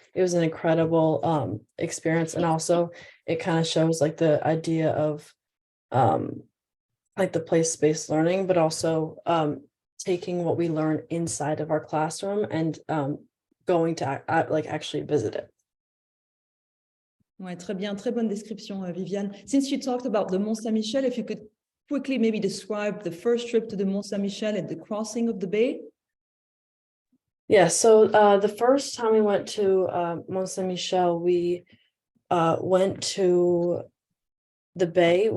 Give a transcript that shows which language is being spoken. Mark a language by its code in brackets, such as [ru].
[en] It was an incredible experience. And also it kind of shows like the idea of like the place-based learning, but also taking what we learn inside of our classroom and going to like actually visit it. [fr] Ouais, très bien, très bonne description, Viviane. [en] Since you talked about the Mont Saint-Michel, if you could quickly maybe describe the first trip to the Mont Saint-Michel and the crossing of the bay. Yeah, so the first time we went to Mont Saint-Michel, we went to the bay.